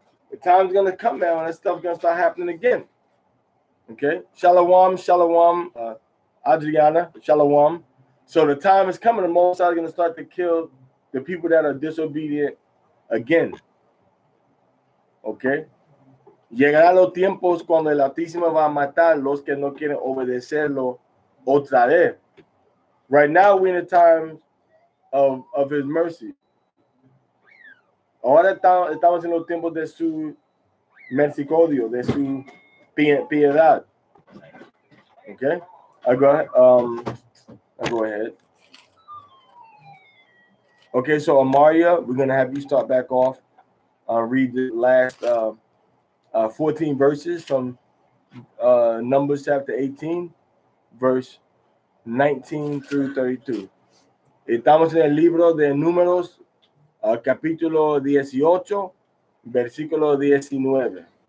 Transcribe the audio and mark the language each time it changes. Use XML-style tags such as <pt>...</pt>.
<en>The time's gonna come now, and that stuff's gonna start happening again. Okay, shalom, Adriana, shalom. So the time is coming. The Most High is gonna start to kill the people that are disobedient again. Okay.</en> <es>Llegará los tiempos cuando el Altísimo va a matar los que no quieren obedecerlo otra vez.</es> <en>Right now we're in a time of His mercy.</en> <es>Ahora estamos en los tiempos de su misericordia, de su piedad.</es> <en>Okay. I go ahead. Okay, so Amaria, we're gonna have you start back off. Read the last 14 verses from Numbers chapter 18, verse 19 through 32.</en> <es>Estamos en el libro de Números, capítulo 18, versículo 19.</es>